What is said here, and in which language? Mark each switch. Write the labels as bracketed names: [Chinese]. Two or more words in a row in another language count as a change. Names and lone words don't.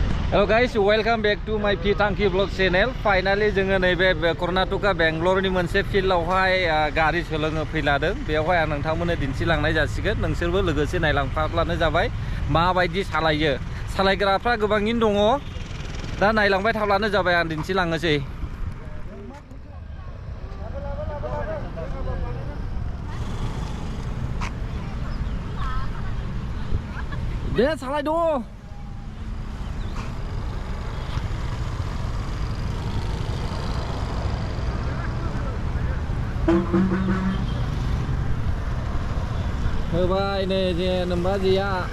[English] Hello guys, welcome back to my Pitangki vlog channel. [Bodo] Finally जोङो नैबे कर्नाटका बेंगलरनि मोनसे फिल्डआवहाय गारि सोलोंनो फैलादों। बेवहाय आं नोंथांमोननो दिन्थिलांनाय जासिगोन। नोंसोरबो लोगोसे नायलांफाब्लानो जाबाय माबायदि सालायो। सालायग्राफ्रा गोबाङैनो दङ। दा नायलांबाय थाब्लानो जाबाय आं दिन्थिलांनोसै। दे सालायद' होबाय नै जे नोमबाजिया